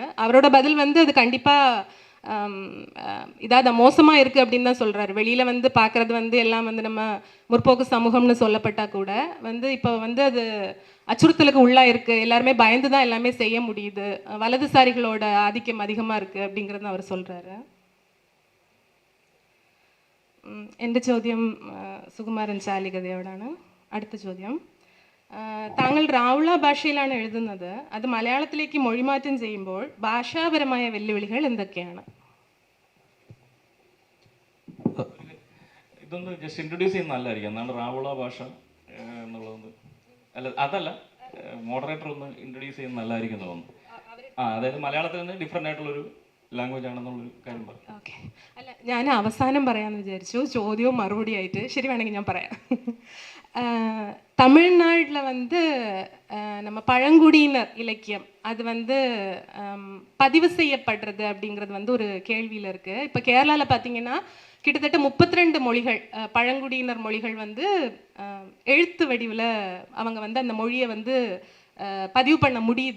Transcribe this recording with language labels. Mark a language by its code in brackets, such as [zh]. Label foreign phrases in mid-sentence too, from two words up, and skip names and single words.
[ta] அவரோட பதில் வந்து அது கண்டிப்பாக இதாவது மோசமாக இருக்குது அப்படின்னு தான் சொல்கிறாரு. வெளியில் வந்து பார்க்குறது வந்து எல்லாம் வந்து நம்ம முற்போக்கு சமூகம்னு சொல்லப்பட்டால் கூட வந்து இப்போ வந்து அது அச்சுறுத்தலுக்கு உள்ளாக இருக்குது. எல்லாருமே பயந்து தான் எல்லாமே செய்ய முடியுது. வலதுசாரிகளோட ஆதிக்கம் அதிகமாக இருக்குது அப்படிங்கிறது அவர் சொல்கிறாரு. [ml] എൻ്റെ ചോദ്യം സുകുമാരൻ ചാലികതയോടാണ്. അടുത്ത ചോദ്യം, താങ്കൾ റാവുള ഭാഷയിലാണ് എഴുതുന്നത്. അത് മലയാളത്തിലേക്ക് മൊഴിമാറ്റം ചെയ്യുമ്പോൾ ഭാഷാപരമായ വെല്ലുവിളികൾ എന്തൊക്കെയാണ്? ഇതൊന്ന് [en] just introduce [ml] ചെയ്യുന്ന നല്ലതായിരിക്കും. എന്താണ് റാവുള ഭാഷ എന്നുള്ളതൊന്ന്, അല്ല അതല്ല, മോഡറേറ്റർ ഒന്ന് ഇൻട്രൊഡ്യൂസ് ചെയ്യുന്ന നല്ലതായിരിക്കും തോന്നുന്നു. അതായത് മലയാളത്തിൽ നിന്ന് ഡിഫറെൻ്റ് ആയിട്ടുള്ളൊരു ലാംഗ്വേജ് ആണെന്നുള്ളൊരു കാര്യം പറയും. ഓക്കെ, അല്ല ഞാൻ അവസാനം പറയാമെന്ന് വിചാരിച്ചു, ചോദ്യവും മറുപടി ആയിട്ട്. ശരി, വേണമെങ്കിൽ ഞാൻ പറയാം. [ta] தமிழ்நாட்டில் வந்து நம்ம பழங்குடியினர் இலக்கியம் அது வந்து பதிவு செய்யப்படுறது அப்படிங்கிறது வந்து ஒரு கேள்வியில் இருக்குது. இப்போ கேரளாவில் பார்த்தீங்கன்னா கிட்டத்தட்ட 32 மொழிகள், பழங்குடியினர் மொழிகள் வந்து எழுத்து வடிவில் அவங்க வந்து அந்த மொழியை வந்து பதிவு பண்ண முடியுது.